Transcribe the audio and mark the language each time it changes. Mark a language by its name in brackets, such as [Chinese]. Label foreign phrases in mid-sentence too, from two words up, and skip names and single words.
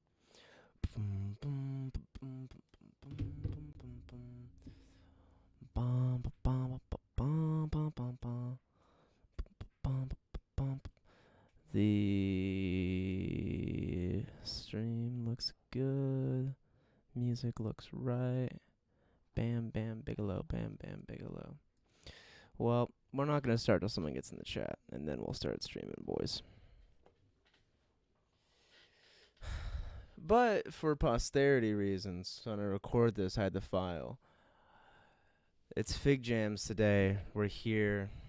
[English] The stream looks good. Music looks right. Bam, bam, Bigelow, bam, bam, Bigelow. Well, we're not going to start till someone gets in the chat, and then we'll start streaming, boys. But for posterity reasons, when I record this, I had the file. It's FigJams today. We're here.